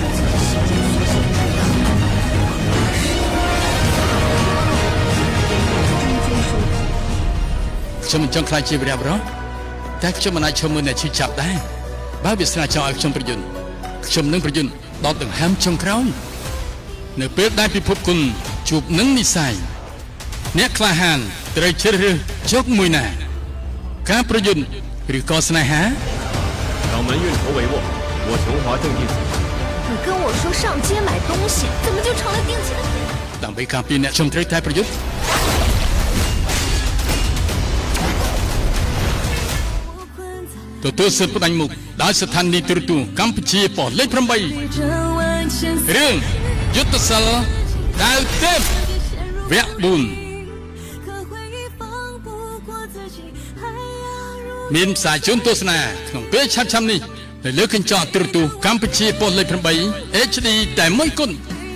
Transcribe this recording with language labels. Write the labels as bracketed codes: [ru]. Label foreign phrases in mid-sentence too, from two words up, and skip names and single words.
[km] ខ្ញុំមិនចង់ខ្លាចជាវីរបុរសតែខ្ញុំមិនអាចឈប់មើលអ្នកឈឺចាប់ដែរបើវាសនាចង់ឲ្យខ្ញុំប្រយុទ្ធខ្ញុំនឹងប្រយុទ្ធដល់ដង្ហើមចុងក្រោយនៅពេលដែលពិភពគុណជួបនឹងនិស្ស័យអ្នកក្លាហានត្រូវជ្រើសរើសជោគមួយណាការប្រយុទ្ធឬក៏ស្នេហា [zh] 掌门运筹帷幄，我琼华正定。你跟我说上街买东西，怎么就成了定期的？ [km] ដើម្បីការពារអ្នកខ្ញុំត្រូវតែប្រយុទ្ធទទួលសិទ្ធិផ្ដាច់មុខដោយស្ថានីយទូរទស្សន៍កម្ពុជាប៉ុស្តិ៍លេខ8រឿងយុទ្ធសិលដាវទេពវគ្គ4មានផ្សាយជូនទស្សនាក្នុងពេលឆាប់ៗនេះនៅលើកញ្ចក់ទូរទស្សន៍កម្ពុជាប៉ុស្តិ៍លេខ8 HD តែមួយគត់